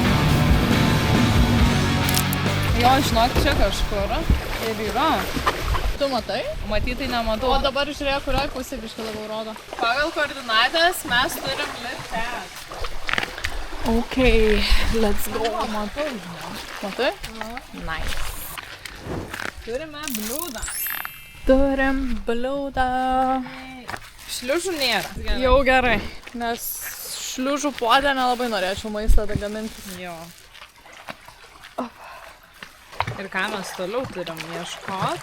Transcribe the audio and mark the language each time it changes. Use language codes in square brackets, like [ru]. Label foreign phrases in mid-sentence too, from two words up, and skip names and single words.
[lt] Jo, žinok, čia kažkur ir yra. Tu matai? Matytai nematau. O dabar žiūrėk, kurioj pusė biškai labiau rodo. Pagal koordinatės mes turim lipti. [en] Ok, let's go. [lt] Matau, žinau. Matai? Nice. Turime bliūdą. Turim bliūdą. Šliužų nėra. Jau gerai, nes šliužų puodę nelabai norėčiau maistą gaminti. Jo. Ir ką mes toliau turim ieškot?